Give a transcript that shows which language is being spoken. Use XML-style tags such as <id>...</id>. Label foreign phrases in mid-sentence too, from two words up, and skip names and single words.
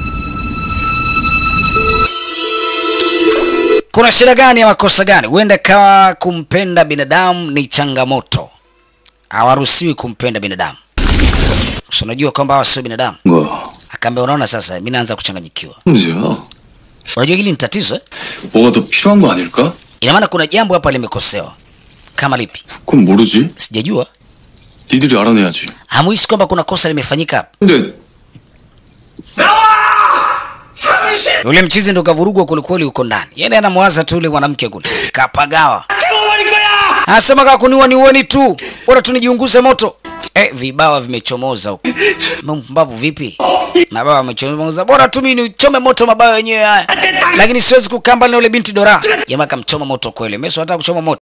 <sw>Kuna shida gani ya makosa gani? Huenda kawa kumpenda binadamu ni changamoto. Hawaruhusiwi kumpenda binadamu. Unajua kwamba hawa sio binadamu.</sw> <ko>뭐?</ko> <sw>Akaambia unaona sasa mimi naanza kuchanganyikiwa.</sw> <ko>문제야?</ko> <sw>Unajua hili ni tatizo eh?</sw> <ko>뭐가 더 필요한 거 아닐까?</ko> <sw>Ina maana kuna jambo hapa limekosewa. Kama lipi?</sw> <ko>그건 모르지.</ko> <sw>Sijajua.</sw> <ko>니들이 알아내야지.</ko> <sw>Hamuhisi kwamba kuna kosa limefanyika hapa?</sw> <ko>근데 삼신</ko> <sw>Yule mchizi ndo kavurugwa kweli huko ndani. Yeye anamwaza tu yule mwanamke kule. Kapagawa.</sw> <ko>태워버릴 거야.</ko> <sw>Anasema kama kuniua niueni tu. Bora tu nijiunguze moto. Vibawa vimechomoza huko. Mpumbavu vipi? Mabawa yamechomoza. Bora tu mimi nichome moto mabawa yenyewe haya. Lakini siwezi kukamba na yule binti Dora. Jamaa kamchoma moto kweli. Mimi siwataka kuchoma moto.</sw>